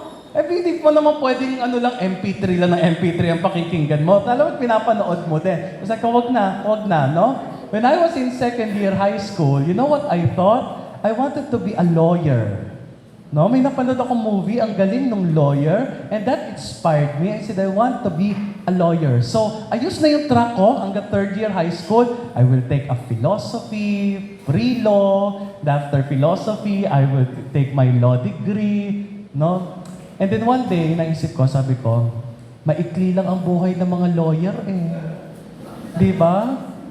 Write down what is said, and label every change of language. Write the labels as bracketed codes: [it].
[tl] Hindi mo naman pwedeng MP3 lang ng MP3 ang pakikinggan mo. Talagang pinapanood mo din. Basta wag na, no? [en] When I was in second year high school, you know what I thought? I wanted to be a lawyer. No? [tl] May napanood akong movie, ang galing ng lawyer, [en] and that inspired me. I said, I want to be a lawyer. So, [tl] ayos na yung track ko hanggang [en] third year high school. I will take a philosophy, pre-law. After philosophy, I will take my law degree. No? And then one day, [tl] naisip ko, sabi ko, maikli lang ang buhay ng mga lawyer Di ba?